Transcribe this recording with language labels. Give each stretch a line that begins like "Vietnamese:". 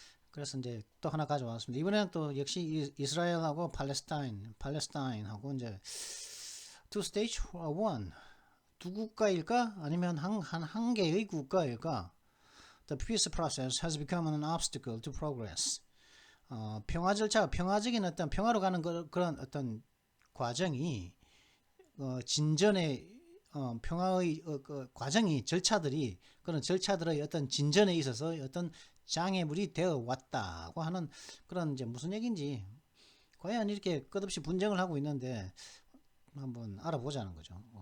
Korean: 그래서 이제 또 하나 가져왔습니다. 이번에는 또 역시 이스라엘하고 팔레스타인하고 이제 two stage one 두 국가일까 아니면 한 개의 국가일까?
English: The peace process has become an obstacle to progress.
Korean: 평화 절차, 평화적인 어떤 평화로 가는 그런 어떤 과정이 진전의 평화의 그 과정이 그런 절차들의 어떤 진전에 있어서 어떤 장애물이 되어 왔다고 하는 그런 이제 무슨 얘기인지 과연 이렇게 끝없이 분쟁을 하고 있는데 한번 알아보자는 거죠.